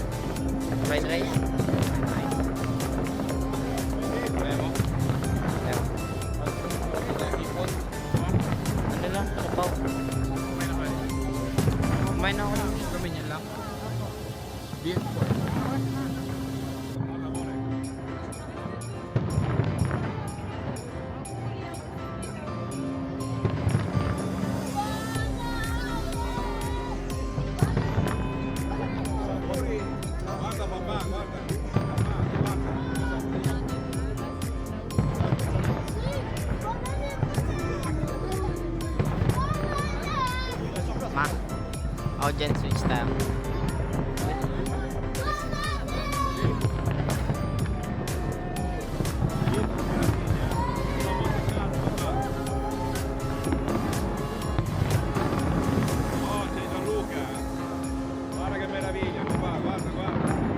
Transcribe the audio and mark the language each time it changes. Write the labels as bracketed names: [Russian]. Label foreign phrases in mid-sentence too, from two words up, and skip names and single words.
[English] Fried rice? [Filipino] Kaya mo? Ayaw. Ipon. Ano lang? Sabaw. Kumain na kanin. Kumain na ako lang. Kami niyan lang. Beef, pork. [Italian] Guarda papà, guarda. Papà, Ma. [Filipino] Ako dyan, switch tayo. [Italian] Oh, c'è Gianluca. Guarda che meraviglia, papà, guarda, guarda.